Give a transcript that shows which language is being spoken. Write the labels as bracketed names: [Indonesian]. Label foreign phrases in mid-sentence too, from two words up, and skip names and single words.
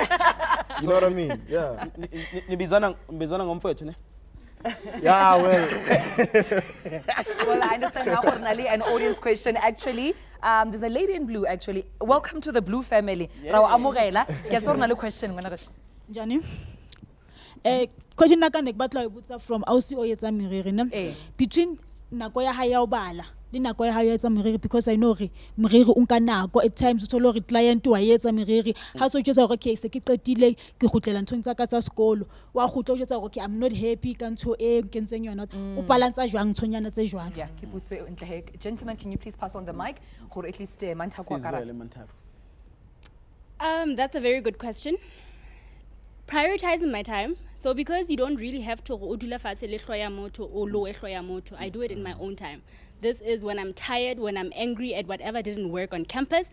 [English] You know what I mean? Yeah. Yeah, well. Well, I understand now, Cornali, an audience question. Actually, there's a lady in blue, actually. Welcome to the blue family. Question. Johnny? [Southern Sotho] Question na ka ne batla e botsa from ausi o yetsa meriri ne between nako ya ha ya obala le nako ya ha ya etsa meriri, [English] because I know [Southern Sotho] re meriri o nka nako [English] at times [Southern Sotho] o tholo re client wa yetsa meriri ha so tjhetsa gore ke se ke qetile ke gutlela nthong tsa ka tsa sekolo wa gutla o tjhetsa gore ke [English] I'm not happy [Southern Sotho] ka ntho e ke ntseng yona o balance jwang ntshonyana tse jwang. Yeah, ke botse ntle. [English] Gentlemen, can you please pass on the mic gore at least Manthako akara? That's a very good question. Prioritizing my time. So because you don't really have to I do it in my own time. This is when I'm tired, when I'm angry at whatever didn't work on campus.